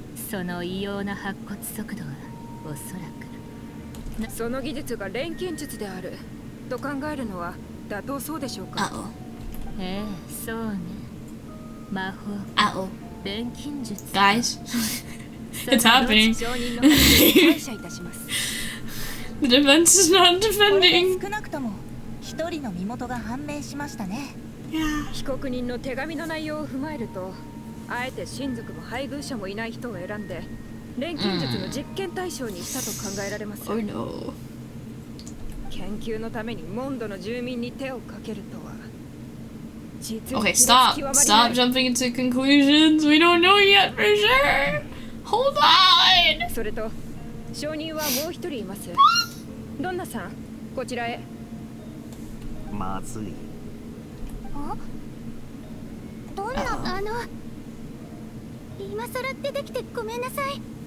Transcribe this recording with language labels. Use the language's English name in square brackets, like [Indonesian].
[Japanese] その異様な白骨速度はおそらくその技術が錬金術であると考えるのは妥当そうでしょうか。ええ、そうね。魔法、錬金術。 [English] Guys, it's happening. [Japanese] 証人の話に感謝いたします。 [English] The defense is not defending. [Japanese] 少なくとも一人の身元が判明しましたね。被告人の手紙の内容を踏まえると、あえて親族も配偶者もいない人を選んで錬金術の実験対象にしたと考えられます。 [English] Oh no. [Japanese] 研究のためにモンドの住民に手をかけるとは。 [English] Okay, stop jumping into conclusions. We don't know yet for sure. Hold on. [Japanese] それと証人はもう一人います。ドンナさん、こちらへ。まずい。どんな今さら出てきてごめんなさい。